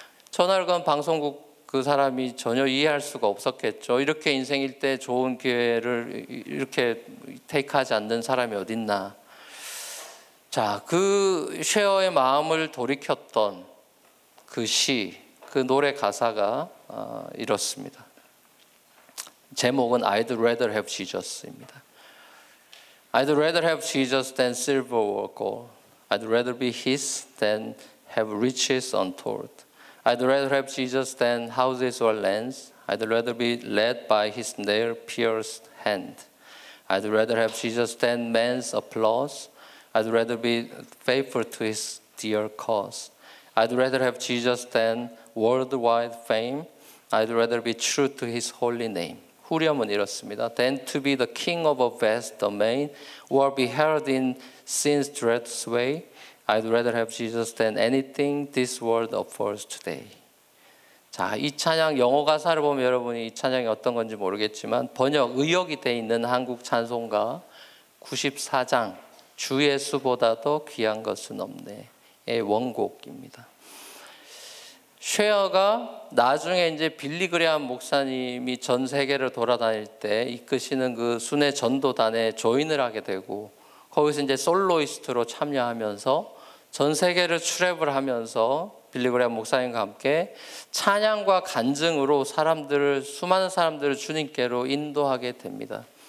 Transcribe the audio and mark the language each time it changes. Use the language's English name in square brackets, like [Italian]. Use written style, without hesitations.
[Korean] 전화를 건 방송국 그 사람이 전혀 이해할 수가 없었겠죠. 이렇게 인생일 때 좋은 기회를 이렇게 테이크하지 않는 사람이 어딨나. 자, 그 쉐어의 마음을 돌이켰던 그 시, 그 노래 가사가 이렇습니다. 제목은 [English] I'd rather have Jesus입니다. I'd rather have Jesus than silver or gold. I'd rather be His than have riches untold. I'd rather have Jesus than houses or lands. I'd rather be led by His nail-pierced hand. I'd rather have Jesus than man's applause. I'd rather be faithful to His dear cause. I'd rather have Jesus than worldwide fame. I'd rather be true to His holy name. [Korean] 후렴은 이렇습니다. [English] Than to be the king of a vast domain or be held in sin's dread sway. I'd rather have Jesus than anything this world affords today. [Korean] 자, 이 찬양 영어 가사를 보면 여러분이 이 찬양이 어떤 건지 모르겠지만 번역 의역이 돼 있는 한국 찬송가 94장 주 예수보다도 귀한 것은 없네의 원곡입니다. 쉐어가 나중에 이제 빌리 그레함 목사님이 전 세계를 돌아다닐 때 이끄시는 그 순회 전도단에 조인을 하게 되고 거기서 이제 솔로이스트로 참여하면서 전 세계를 출애굽을 하면서 빌리 그레함 목사님과 함께 찬양과 간증으로 수많은 사람들을 주님께로 인도하게 됩니다.